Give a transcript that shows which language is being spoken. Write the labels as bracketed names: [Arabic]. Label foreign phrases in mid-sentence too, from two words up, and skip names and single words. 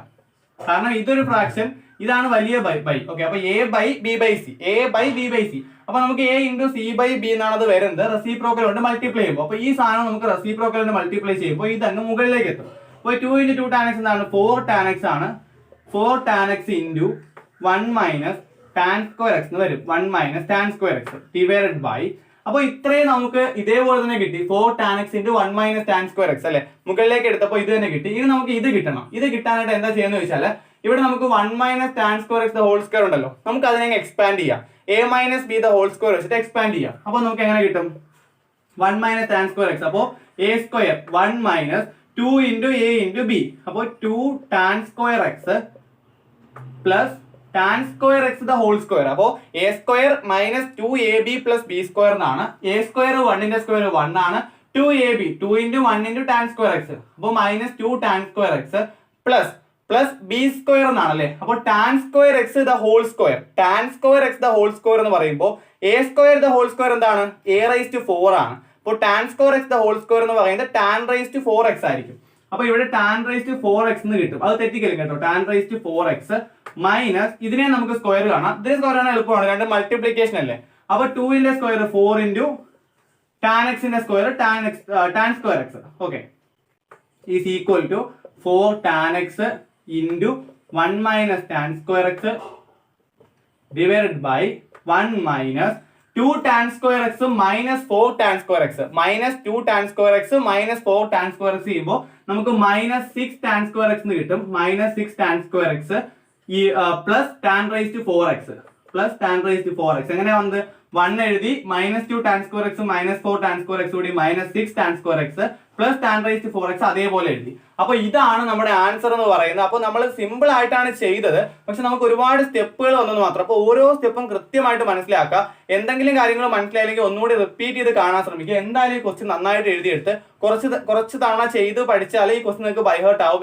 [Malayalam] കാരണം ഇതൊരു ഫ്രാക്ഷൻ, ഇതാണ് വലിയ ബൈ. ഓക്കെ, അപ്പൊ a/b/c. അപ്പൊ നമുക്ക് a × c/b എന്നാണ് അത് വരുന്നത്. റെസിപ്രോക്കൽ കൊണ്ട് മൾട്ടിപ്ലൈ ചെയ്യുമ്പോൾ, അപ്പൊ ഈ സാധനം നമുക്ക് റെസിപ്രോക്കൽ കൊണ്ട് മൾട്ടിപ്ലൈ ചെയ്യുമ്പോൾ ഇതങ്ങ് മുകളിലേക്ക് എത്തും. അപ്പോൾ [English] 2 × 2 tan x [Malayalam] എന്താണ്? [English] 4 tan x [Malayalam] ആണ്. [English] 4 tan x × 1 minus tan square x [Malayalam] എന്ന് വരും. [English] 1 minus tan square x divided by, [Malayalam] അപ്പോൾ ഇത്രയും നമുക്ക് ഇതേപോലെ തന്നെ കിട്ടി. [English] 4 tan x × 1 minus tan square x [Malayalam] അല്ലെ, മുകളിലേക്ക് എടുത്തപ്പോൾ ഇത് തന്നെ കിട്ടി. ഇനി നമുക്ക് ഇത് കിട്ടണം. ഇത് കിട്ടാനായിട്ട് എന്താ ചെയ്യുന്നത് ചോദിച്ചാൽ, ഇവിടെ നമുക്ക് [English] 1 minus tan square x the whole square [Malayalam] ഉണ്ടല്ലോ, നമുക്ക് അതിനെ എക്സ്പാൻഡ് ചെയ്യാം. [English] a minus b the whole square [Malayalam] വെച്ചിട്ട് എക്സ്പാൻഡ് ചെയ്യാം. അപ്പോൾ നമുക്ക് എങ്ങനെ കിട്ടും? [English] 1 minus tan square x, അപ്പോൾ a square 1 minus 2 × a × b, അപ്പോൾ 2 tan square x plus tan square x the whole square. അപ്പോൾ a square minus 2ab plus b square എന്നാണ്. a square [Malayalam] 1 ന്റെ സ്ക്വയർ 1 ആണ്. [English] 2ab 2 × 1 × tan square x, അപ്പോൾ minus 2 tan square x plus b square [Malayalam] എന്നാണ് അല്ലേ. [English] അപ്പോൾ tan square x the whole square, tan square x the whole square [Malayalam] എന്ന് പറയുമ്പോൾ [English] a square the whole square എന്താണ്? [Malayalam] a⁴ ആണ്. അപ്പോൾ [English] tan square x the whole square [Malayalam] എന്ന് പറയുന്നത് tan⁴x ആയിരിക്കും. അപ്പൊ ഇവിടെ tan⁴x എന്ന് കിട്ടും. അത് തെറ്റിക്കലും കേട്ടോ. tan⁴x മൈനസ് ഇതിനെ നമുക്ക് സ്ക്വയർ കാണാം. ഇതിനെ സ്ക്വയർ കാണാൻ എളുപ്പമാണ്, രണ്ട് മൾട്ടിപ്ലിക്കേഷൻ അല്ലേ. അപ്പൊ 2 ന്റെ സ്ക്വയർ 4 × [English] tan x [Malayalam] ന്റെ സ്ക്വയർ [English] tan square x. [Malayalam] ഓക്കെ, [English] is equal to 4 tan x × 1 minus tan square x divided by 1 minus 2 tan square x minus 4 tan square x. minus 2 tan square x minus 4 tan square x [Malayalam] ചെയ്യുമ്പോൾ നമുക്ക് [English] minus 6 tan square x [Malayalam] എന്ന് കിട്ടും. [English] minus 6 tan square x plus tan⁴x plus tan⁴x. [Malayalam] എങ്ങനെയാ വന്നത്? 1 എഴുതി, [English] minus 2 tan square x minus 4 tan square x കൂടി minus 6 tan square x plus tan⁴x [Malayalam] അതേപോലെ എഴുതി. അപ്പൊ ഇതാണ് നമ്മുടെ ആൻസർ എന്ന് പറയുന്നത്. അപ്പൊ നമ്മൾ സിമ്പിൾ ആയിട്ടാണ് ചെയ്തത്, പക്ഷെ നമുക്ക് ഒരുപാട് സ്റ്റെപ്പുകൾ വന്നെന്ന് മാത്രം. അപ്പൊ ഓരോ സ്റ്റെപ്പും കൃത്യമായിട്ട് മനസ്സിലാക്കുക. എന്തെങ്കിലും കാര്യങ്ങൾ മനസ്സിലായില്ലെങ്കിൽ ഒന്നുകൂടി റിപ്പീറ്റ് ചെയ്ത് കാണാൻ ശ്രമിക്കുക. എന്തായാലും ഈ ക്വസ്റ്റ്യൻ നന്നായിട്ട് എഴുതിയെടുത്ത് കുറച്ച് തവണ ചെയ്ത് പഠിച്ചാൽ ഈ ക്വസ്റ്റ്യൻ നിങ്ങൾക്ക് ബൈഹേർട്ട് ആവും.